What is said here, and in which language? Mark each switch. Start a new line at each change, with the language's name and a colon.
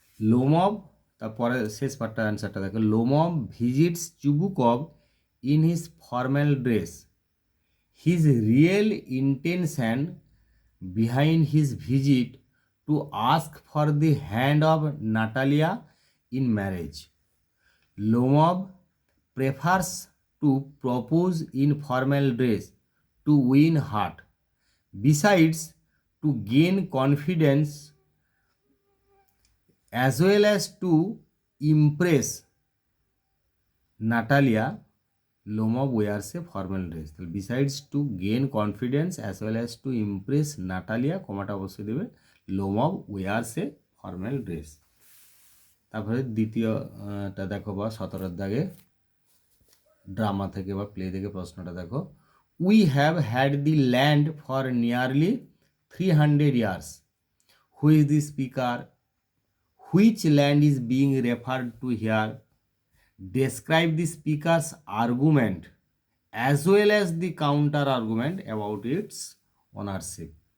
English: Lomov,
Bangla: তারপরে শেষ পার্টটা অ্যান্সারটা দেখো,
English: Lomov visits Chubukov in his formal dress, his real intention behind his visit to ask for the hand of Natalia in marriage. Lomov prefers to propose in formal dress to win heart. Besides, to gain confidence as well as to impress Natalia, Lomov wears a formal dress. Besides to gain confidence as well as to impress Natalia,
Bangla: কমাটা অবশ্যই দেবে,
English: Lomov wears a formal dress।
Bangla: তারপরে দ্বিতীয়টা দেখো বা 17 দাগে drama থেকে বা play থেকে প্রশ্নটা দেখো,
English: We have had the land for nearly 300 years, who is the speaker, which land is being referred to here, describe the speaker's argument as well as the counter argument about its ownership।